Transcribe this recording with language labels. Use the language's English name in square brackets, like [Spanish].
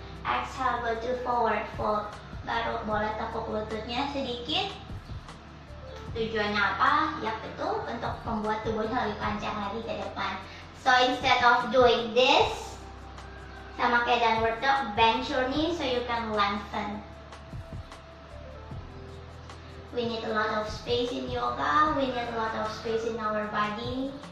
[English] Exhale, go to forward fold. [Indonesian] Baru boleh tekuk lututnya sedikit. Tujuannya apa? Ya betul, untuk membuat tubuhnya lebih panjang lagi ke depan. [English] So instead of doing this, [Indonesian] sama kayak [English] downward dog, bend your knee so you can lengthen. We need a lot of space in yoga. We need a lot of space in our body.